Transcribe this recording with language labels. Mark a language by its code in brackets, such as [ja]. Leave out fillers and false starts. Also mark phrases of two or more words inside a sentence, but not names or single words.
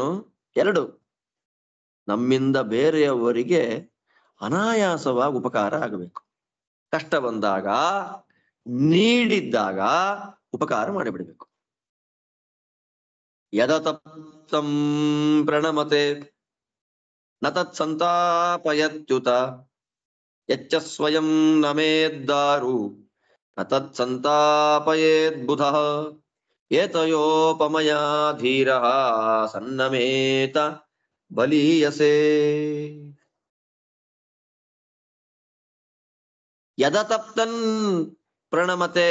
[kn] ಎರಡು, ನಮ್ಮಿಂದ ಬೇರೆಯವರಿಗೆ ಅನಾಯಾಸವಾಗಿ ಉಪಕಾರ ಆಗಬೇಕು. ಕಷ್ಟ ಬಂದಾಗ, ನೀಡಿದ್ದಾಗ ಉಪಕಾರ ಮಾಡಿಬಿಡ್ಬೇಕು. [sa] ಯದತಪ್ತಂ ಪ್ರಣಮತೆ ನ ತತ್ ಸಂತಾಪಯತ್ಯುತ ಯಚ್ಚ ಸ್ವಯಂ ನಮೇದ್ದಾರು ನ ತತ್ ಸಂತಾಪಯೇದ್ಬುಧಃ ಏತಯೋಪಮಯಾ ಧೀರಃ ಸನ್ನಮೇತ ಬಲೀಯಸೆ. ಯದತಪ್ತನ್ ಪ್ರಣಮತೆ.